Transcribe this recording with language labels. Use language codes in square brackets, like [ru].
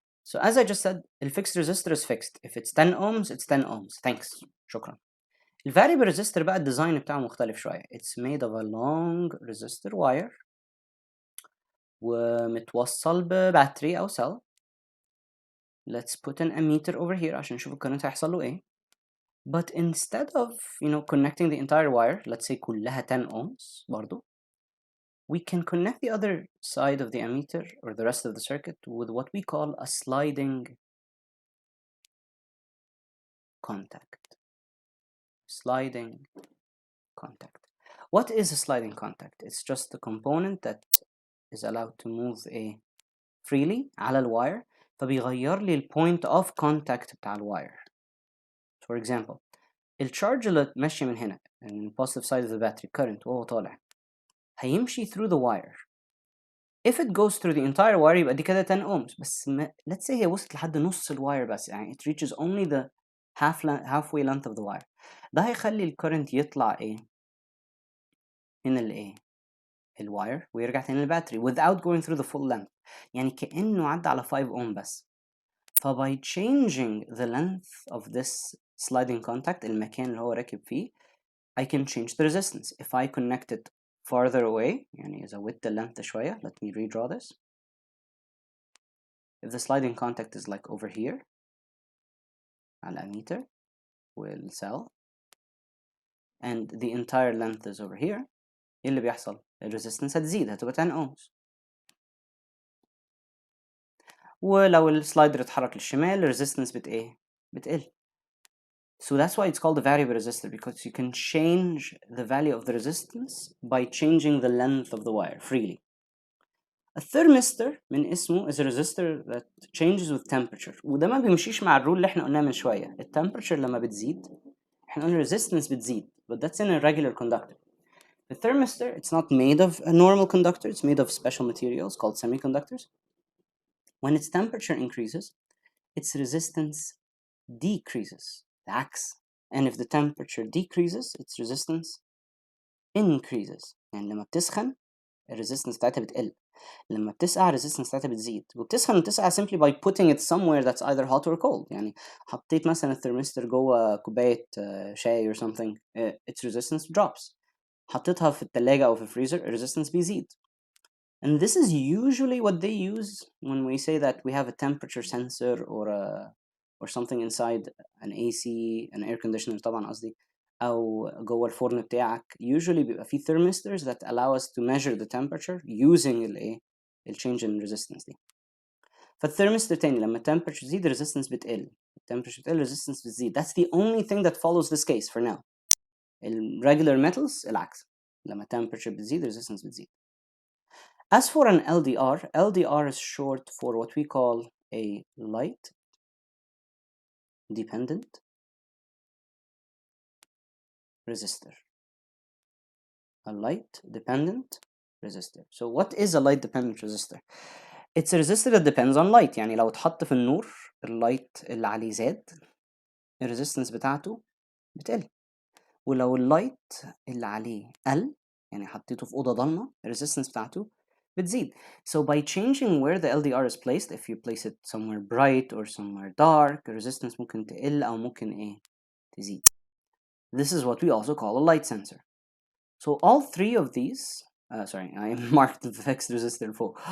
[en] So as I just said, the fixed resistor is fixed. If it's 10 ohms, it's 10 ohms. Thanks. [ar] شكرا. [en] The variable resistor [ar] بقى الديزاين بتاعه مختلف شوية. [en] It's made of a long resistor wire [ar] ومتوصل بباتري أو cell. [en] Let's put an ammeter over here [ar] عشان نشوف الكرنت هيحصل له إيه. [en] But instead of connecting the entire wire, let's say [ar] كلها 10 ohms برضو, [en] we can connect the other side of the ammeter or the rest of the circuit with what we call a sliding contact. Sliding contact. What is a sliding contact? It's just a component that is allowed to move freely على الواير, [ar] فبيغير لي [en] point of contact بتاع الواير. For example, [ar] الشارج اللي ماشي من هنا من [en] positive side of the battery current [ar] وهو طالع هيمشي [en] through the wire. If it goes through the entire wire [ar] يبقى دي كده [en] 10 ohms, بس let's say هي وصلت لحد نص الواير بس, يعني it reaches only the halfway length of the wire. [ar] ده هيخلي الكرنت يطلع من الواير ويرجع تاني للباتري [en] without going through the full length, [ar] يعني كأنه عدى على 5 ohm بس. [en] by changing the length of this sliding contact, [ar] المكان اللي هو راكب فيه, [en] I can change the resistance. If I connect it farther away, [ar] يعني زودت اللينث شوية, [en] let me redraw this. If the sliding contact is like over here على ammeter والcell and the entire length is over here, [ar] ايه اللي بيحصل؟ الريزيستنس هتزيد, هتبقى 10 ohms. ولو السلايدر اتحرك للشمال الريزيستنس بتقل. [en] So that's why it's called a variable resistor, because you can change the value of the resistance by changing the length of the wire freely. A thermistor من اسمه is a resistor that changes with temperature, [ar] وده ما بيمشيش مع الرول اللي احنا قلناه من شوية. التمبرتشر لما بتزيد احنا قلنا resistance بتزيد, [en] but that's in a regular conductor. The thermistor, it's not made of a normal conductor, it's made of special materials called semiconductors. When its temperature increases, its resistance decreases, [ar] العكس. [en] And if the temperature decreases, its resistance increases. [ar] يعني لما بتسخن الريزيستنس بتاعتها بتقل, لما بتسقع الريزيستنس بتاعتها بتزيد. وبتسخن وتسقع [en] simply by putting it somewhere that's either hot or cold. [ar] يعني حطيت مثلا الثرمستر جوه كوباية شاي [en] or something, its resistance drops. [ar] حطيتها في التلاجة أو في الفريزر, resistance بيزيد. [en] And this is usually what they use when we say that we have a temperature sensor or something inside an AC, an air conditioner [ar] طبعا قصدي, أو جوه الفرن بتاعك. [en] Usually [ar] بيبقى فيه [en] thermistors that allow us to measure the temperature using change in resistance دي. [ar] فالثيرمستر تاني لما temperature تزيد resistance بتقل, temperature بتقل resistance بتزيد. [en] That's the only thing that follows this case for now. regular metals [ar] العكس, لما temperature بتزيد resistance بتزيد. [en] As for an LDR, LDR is short for what we call a light dependent resistor. A light dependent resistor. So what is a light dependent resistor? It's a resistor that depends on light. [ar] يعني لو اتحط في النور اللايت اللي عليه زاد, الريزيستنس بتاعته بتقل. ولو اللايت اللي عليه قل, يعني حطيته في أوضة ضلمة, الريزيستنس بتاعته بتزيد. [en] So by changing where the LDR is placed, if you place it somewhere bright or somewhere dark, resistance [ar] ممكن تقل أو ممكن تزيد. [en] This is what we also call a light sensor. So all three of these, sorry, I marked the fixed resistor full.